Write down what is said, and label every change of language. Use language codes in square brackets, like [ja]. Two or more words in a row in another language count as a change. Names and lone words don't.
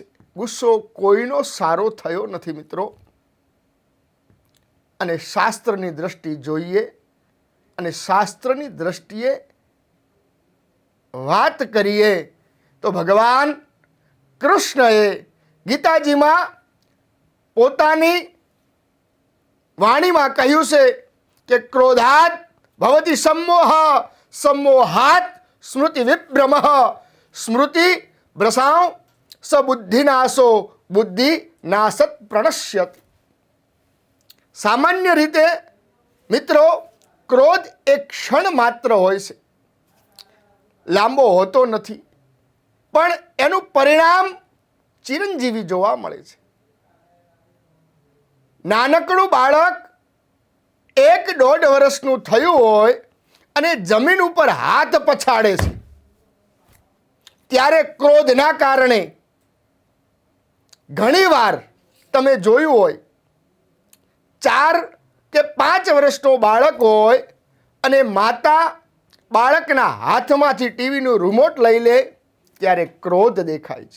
[gu] ગુસ્સો કોઈનો સારો થયો નથી મિત્રો. અને શાસ્ત્રની દ્રષ્ટિ જોઈએ અને શાસ્ત્રની દ્રષ્ટિએ વાત કરીએ તો ભગવાન કૃષ્ણએ ગીતાજીમાં પોતાની વાણીમાં કહ્યું છે કે [sa] ક્રોધાત ભવતિ सम्मोह, सम्मोहात स्मृति विभ्रम, स्मृति भ्रसां सबुद्धिनाशो बुद्धि नाशत प्रणश्यत. [gu] સામાન્ય રીતે મિત્રો ક્રોધ એક ક્ષણ માત્ર હોય છે, લાંબો હોતો નથી, પણ એનું પરિણામ ચિરંજીવી જોવા મળે છે. નાનકડું બાળક 1-1.5 વર્ષનું થયું હોય અને જમીન ઉપર હાથ પછાડે છે ત્યારે ક્રોધના કારણે ઘણીવાર તમે જોયું હોય 4 કે 5 વર્ષનો બાળક હોય અને માતા બાળકના હાથમાંથી ટીવીનું રિમોટ લઈ લે ત્યારે ક્રોધ દેખાય છે.